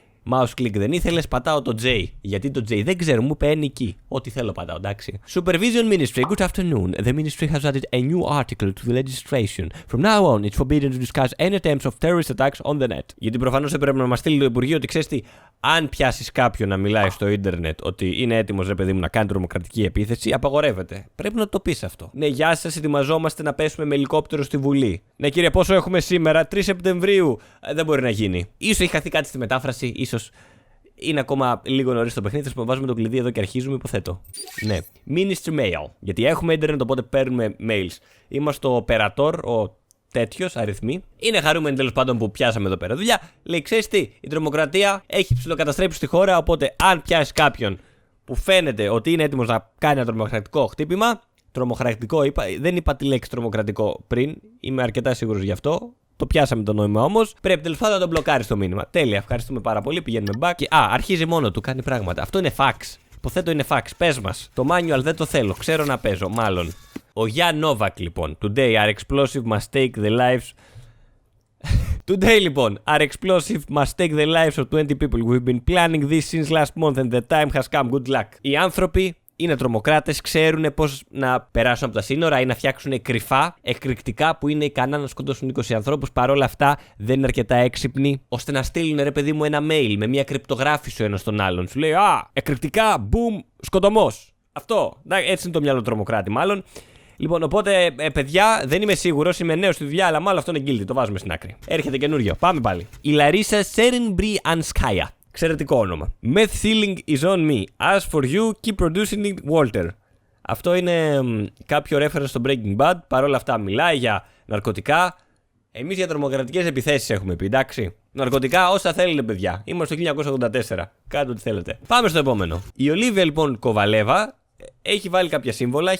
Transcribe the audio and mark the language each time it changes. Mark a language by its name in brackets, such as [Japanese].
[Greek] Mouse click δεν ήθελες, πατάω το J. Γιατί το J δεν ξέρω, μου είπε any key. Ό,τι θέλω πατάω, εντάξει. [English] Supervision Ministry, good afternoon. The Ministry has added a new article to the legislation. From now on, it's forbidden to discuss any attempts of terrorist attacks on the net. [Greek] Γιατί προφανώς έπρεπε να μας στείλει το Υπουργείο ότι ξέρεις τι, αν πιάσεις κάποιον να μιλάει στο ίντερνετ ότι είναι έτοιμος, ρε παιδί μου, να κάνει τρομοκρατική επίθεση, απαγορεύεται. Πρέπει να το πεις αυτό. Ναι, γεια σας, ετοιμαζόμαστε να πέσουμε με ελικόπτερο στη Βουλή. Ναι, κύριε, πόσο έχουμε σήμερα, 3 Σεπτεμβρίου. Δεν μπορεί να γίνει. Ίσως έχει χαθεί κάτι στη μετάφραση, ίσως είναι ακόμα λίγο νωρίς το παιχνίδι. Θα βάζουμε το κλειδί εδώ και αρχίζουμε, υποθέτω. Ναι. Ministry Mail. Γιατί έχουμε ίντερνετ, οπότε παίρνουμε mails. Είμαστε ο operator, ο τέτοιος αριθμοί. Είναι χαρούμενοι τέλος πάντων που πιάσαμε εδώ πέρα δουλειά. Λέει, ξέρεις τι, η τρομοκρατία έχει ψιλοκαταστρέψει τη χώρα. Οπότε, αν πιάσει κάποιον που φαίνεται ότι είναι έτοιμος να κάνει ένα τρομοκρατικό χτύπημα. Τρομοκρατικό είπα, δεν είπα τη λέξη τρομοκρατικό πριν. Είμαι αρκετά σίγουρος γι' αυτό. Το πιάσαμε το νόημα όμως. Πρέπει τέλος πάντων να τον μπλοκάρει το μήνυμα. Τέλεια, ευχαριστούμε πάρα πολύ. Πηγαίνουμε back. Και, αρχίζει μόνο του, κάνει πράγματα. Αυτό είναι fax. Υποθέτω είναι fax. Πες μας. Το manual δεν το θέλω. Ξέρω να παίζω, μάλλον. Ο Γιάν Νόβακ λοιπόν. [English] Today our explosive must take the lives. Today λοιπόν, our explosive must take the lives of 20 people. We've been planning this since last month and the time has come. Good luck. [Greek] Οι άνθρωποι είναι τρομοκράτες, ξέρουν πώς να περάσουν από τα σύνορα ή να φτιάξουν κρυφά, εκρηκτικά που είναι ικανά να σκοτώσουν 20 ανθρώπους. Παρ' όλα αυτά δεν είναι αρκετά έξυπνοι ώστε να στείλουν, ρε παιδί μου, ένα mail με μια κρυπτογράφηση ο ένας τον άλλον. Σου λέει, εκρηκτικά, boom, σκοτωμός. Αυτό. Έτσι είναι το μυαλό τρομοκράτη, μάλλον. Λοιπόν, οπότε, παιδιά, δεν είμαι σίγουρος, είμαι νέος στη δουλειά, αλλά μάλλον αυτό είναι guilty. Το βάζουμε στην άκρη. Έρχεται καινούριο. Πάμε πάλι. Η Λαρίσα Σέρενμπριανσκάια. Εξαιρετικό όνομα. [English] Meth healing is on me. As for you, keep producing it, Walter. [Greek] Αυτό είναι κάποιο reference στο Breaking Bad. Παρ' όλα αυτά μιλάει για ναρκωτικά. Εμείς για τρομοκρατικές επιθέσεις έχουμε πει, εντάξει. Ναρκωτικά όσα θέλετε, παιδιά. Είμαστε το 1984. Κάντε ό,τι θέλετε. Πάμε στο επόμενο. Η Ολίβια λοιπόν Κοβαλέβα έχει βάλει κάποια σύμβολα.